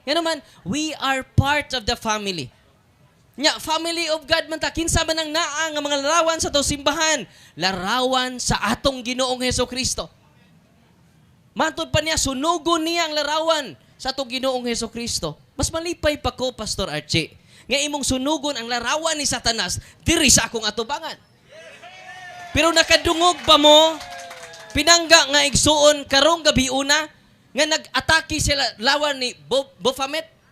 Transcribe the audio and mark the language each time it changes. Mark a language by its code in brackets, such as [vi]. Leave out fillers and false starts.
[tl] Yan naman, [en] we are part of the family. [ceb] Nya, family of God man ta. Kinsa man ang naa nga mga larawan sa atong simbahan? Larawan sa atong Ginoong Hesukristo. Matod pa niya, sunugon niya ang larawan sa atong Ginoong Hesukristo. Mas malipay pa ko, Pastor Archie, nga imong sunugon ang larawan ni Satanas diri sa akong atubangan. Pero nakadungog pa mo, pinangga nga igsuon karong gabi una, nga nag-atake sila lawan ni Baphomet.